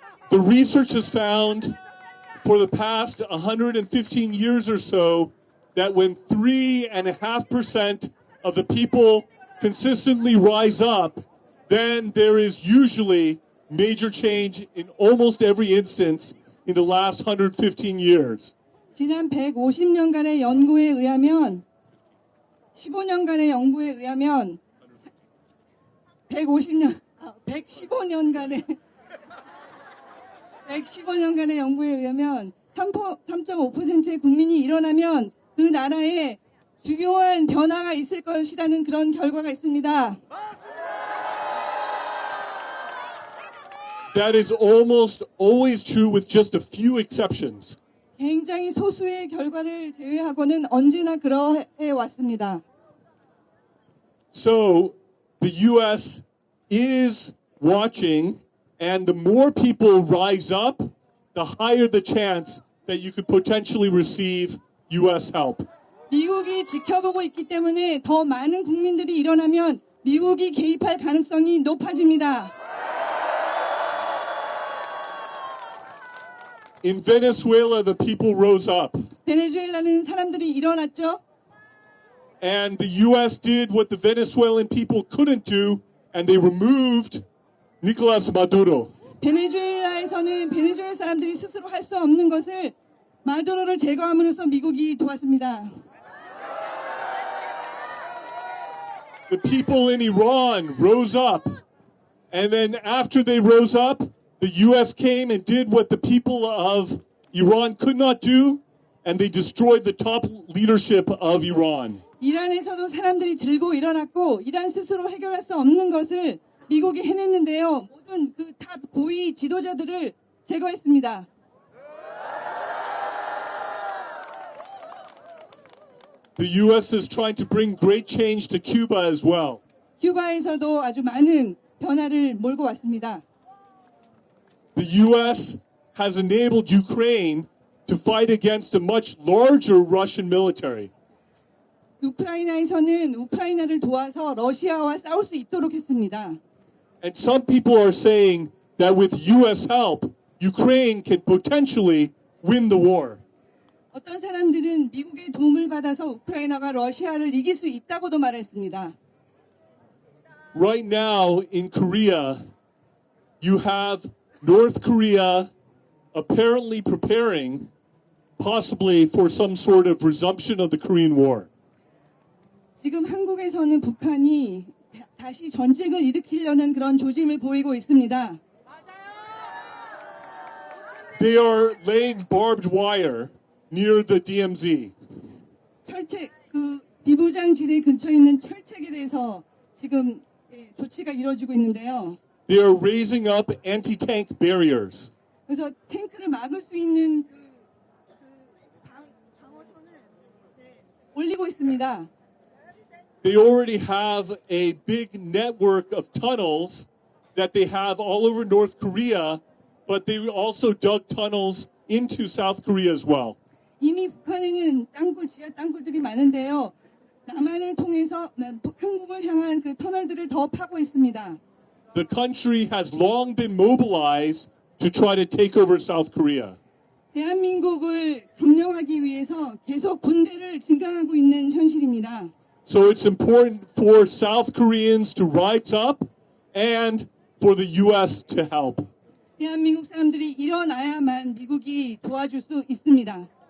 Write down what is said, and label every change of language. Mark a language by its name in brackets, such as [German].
[English] The research has found for the past 115 years or so that when 3.5% of the people consistently rise up, then there is usually major change in almost every instance in the last 115 years. [Korean] 지난 150년간의 연구에 의하면 15년간의 연구에 의하면 115년간의 연구에 의하면 3.5%의 국민이 일어나면 그 나라에 중요한 변화가 있을 것이라는 그런 결과가 있습니다. [English] That is almost always true with just a few exceptions. [Korean] 굉장히 소수의 결과를 제외하고는 언제나 그러해 왔습니다. [English] So the U.S. is watching, and the more people rise up, the higher the chance that you could potentially receive U.S. help. [Korean] 미국이 지켜보고 있기 때문에 더 많은 국민들이 일어나면 미국이 개입할 가능성이 높아집니다. [English] In Venezuela, the people rose up, [Korean] 베네수엘라는 사람들이 일어났죠. [English] and the U.S. did what the Venezuelan people couldn't do, and they removed Nicolas Maduro. [Korean] 베네수엘라에서는 베네수엘라 사람들이 스스로 할 수 없는 것을 마두로를 제거함으로써 미국이 도왔습니다. [English] The people in Iran rose up, and then after they rose up, the U.S. came and did what the people of Iran could not do, and they destroyed the top leadership of Iran. [Korean] 이란에서도 사람들이 들고 일어났고 이란 스스로 해결할 수 없는 것을 미국이 해냈는데요. 모든 그 탑 고위 지도자들을 제거했습니다. [English] The U.S. is trying to bring great change to Cuba as well. [Korean] 큐바에서도 아주 많은 변화를 몰고 왔습니다. [English] The U.S. has enabled Ukraine to fight against a much larger Russian military. [Korean] 우크라이나에서는 우크라이나를 도와서 러시아와 싸울 수 있도록 했습니다. [English] And some people are saying that with U.S. help, Ukraine can potentially win the war. [Korean] 어떤 사람들은 미국의 도움을 받아서 우크라이나가 러시아를 이길 수 있다고도 말했습니다. [English] Right now in Korea, you have North Korea apparently preparing possibly for some sort of resumption of the Korean War. [Korean] 지금 한국에서는 북한이 다시 전쟁을 일으키려는 그런 조짐을 보이고 있습니다. [English] They are laying barbed wire near the DMZ. [Korean] 그 비무장지대 근처에 있는 철책에 대해서 지금 조치가 이루어지고 있는데요. [English] They are raising up anti-tank barriers. [Korean] 그래서 탱크를 막을 수 있는 방어선을 올리고 있습니다. [English] They already have a big network of tunnels that they have all over North Korea, but they also dug tunnels into South Korea as well. [Korean] 이미 북한에는 땅굴, 지하 땅굴들이 많은데요. 남한을 통해서 한국을 향한 그 터널들을 더 파고 있습니다. [English] The country has long been mobilized to try to take over South Korea. [Korean] 대한민국을 점령하기 위해서 계속 군대를 증강하고 있는 현실입니다. [English] So it's important for South Koreans to rise up and for the U.S. to help. [Korean] 대한민국 사람들이 일어나야만 미국이 도와줄 수 있습니다.